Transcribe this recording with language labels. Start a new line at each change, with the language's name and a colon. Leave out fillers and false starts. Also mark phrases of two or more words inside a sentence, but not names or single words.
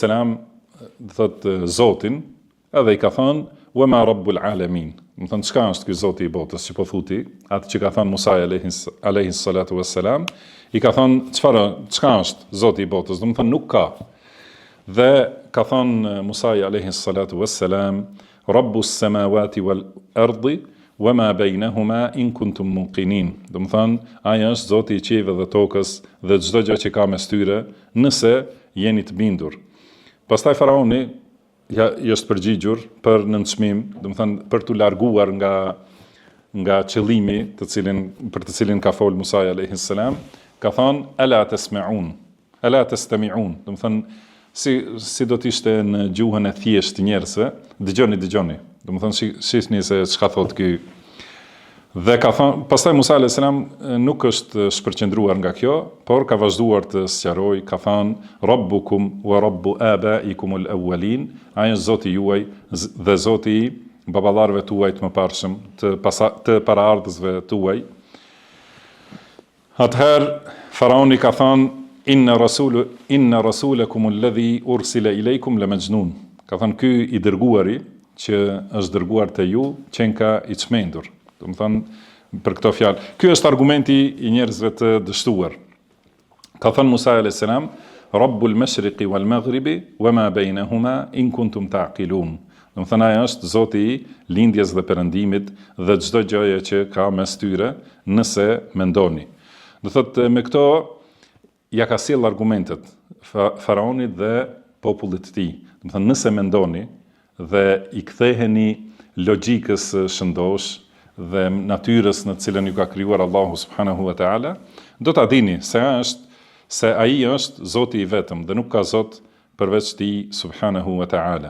Albanian: thotë Zotin, edhe I ka thonë
Arabic: وما رب العالمين.
Albanian: Do të thonë çka është ky Zoti I botës, që po thuti, atë që ka thonë Musa
Arabic: عليه الصلاة والسلام,
Albanian: I ka thonë çka është Zoti I botës, do të thonë nuk ka. Dhe ka thonë Musa
Arabic: عليه الصلاة والسلام: رب السماوات والأرض وما بينهما إن كنتم موقنين.
Albanian: Do të thonë ai është Zoti I qiellit dhe tokës dhe çdo gjë që ka mes tyre, nëse jeni të bindur. Pastaj Faraoni është përgjigjur për nënçmim, do të thonë për t'u larguar nga qëllimi për të cilin ka fol Musa
Arabic: عليه السلام,
Albanian: ka thonë
Arabic: ألا تسمعون ألا تستمعون.
Albanian: Do të thonë si do të ishte në gjuhën e thjeshtë të njerëzve, dëgjoni. Do të thonë shihni se çka thot ky. Dhe ka thonë, pastaj Musa
Arabic: عليه السلام
Albanian: nuk është shpërqendruar nga kjo, por ka vazhduar të sqarojë, ka thënë
Arabic: ربكم ورب آبائكم الأولين,
Albanian: ai është Zoti juaj dhe Zoti I baballarëve tuaj të mëparshëm, të paraardhësve tuaj. Atëherë Faraoni ka thënë
Arabic: إن رسولكم الذي أرسل إليكم لمجنون.
Albanian: Ka thënë ky I dërguari që është dërguar te ju, qenka I çmendur. Do të thonë për këto fjalë. Ky është argumenti i njerëzve të dështuar. Ka thënë Musa a.s.
Arabic: رب المشرق والمغرب وما بينهما إن كنتم تعقلون.
Albanian: Do të thënë ai është Zoti i lindjes dhe perëndimit dhe çdo gjëje që ka mes tyre, nëse mendoni. Do thotë me këto ja ka sjell argumentet faraonit dhe popullit të tij. Do të thënë nëse mendoni dhe i ktheheni logjikës shëndosh dhe natyrës në të cilën ju ka krijuar Allahu
Arabic: سبحانه وتعالى,
Albanian: do ta dini se ai është Zoti i vetëm dhe nuk ka Zot përveç tij
Arabic: سبحانه وتعالى.